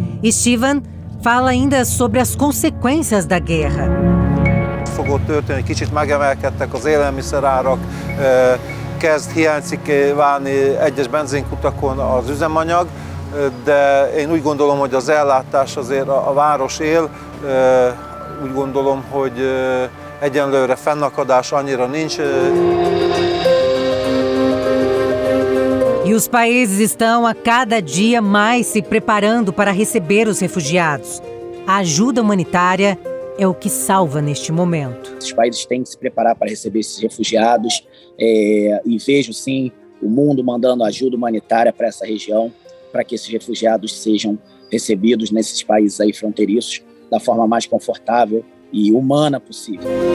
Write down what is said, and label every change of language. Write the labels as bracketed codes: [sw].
[pt] Stivan fala ainda sobre as consequências da guerra. [hu] Fogott történni, kicsit megemelkedtek az élelmiszerárak, kezd hiányzik válni egyes benzinkutakon az üzemanyag, de én úgy gondolom, hogy az ellátás azért a város él, úgy gondolom, hogy egyenlőre fennakadás annyira nincs. [pt] E os países estão a cada dia mais se preparando para receber os refugiados. A ajuda humanitária é o que salva neste momento. Os países têm que se preparar para receber esses refugiados e vejo sim o mundo mandando ajuda humanitária para essa região, para que esses refugiados sejam recebidos nesses países aí fronteiriços da forma mais confortável e humana possível.